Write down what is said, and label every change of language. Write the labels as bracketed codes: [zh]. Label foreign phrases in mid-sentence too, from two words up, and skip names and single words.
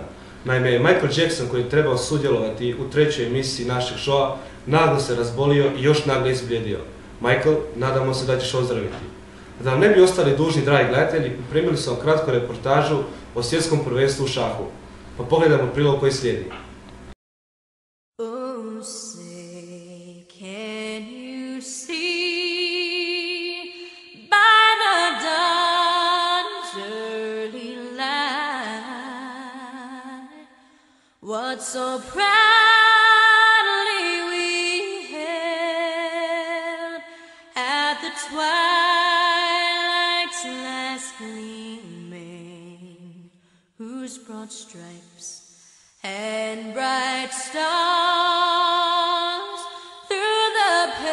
[hr] Naime, Michael Jackson, koji je trebao sudjelovati u trećoj emisiji našeg showa, naglo se razbolio i još naglo izblijedio. Michael, nadamo se da ćeš ozdraviti. Da nam ne bi ostali dužni, dragi gledatelji, pripremili su vam kratku reportažu o svjetskom prvenstvu u šahu. Pa pogledajmo prilog koji slijedi. [en] Oh, say, can you see by the dawn's early light what so proudly we held at the twilight's last gleaming, whose broad stripes and bright stars through the